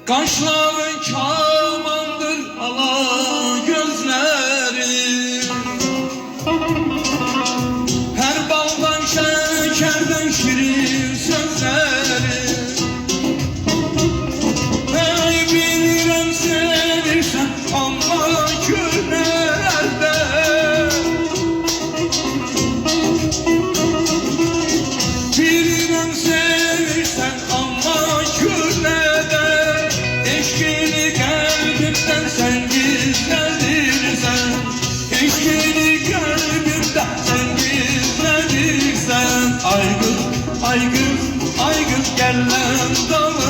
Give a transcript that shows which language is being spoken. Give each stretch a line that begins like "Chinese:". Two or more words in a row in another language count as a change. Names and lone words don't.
Turkish: Kaşların kamandır ala gözleri, her baldan şekerden şirin sözleri.
Azerbaijani: Hey bilirəm sevirsən amma günlərdə, bilirəm sevirsən amma günlərdə.
Turkish: Eşkini kalbimden sen gizledirsen, eşkini kalbimden sen gizledirsen. Ay kız, ay kız, ay kız gel lan.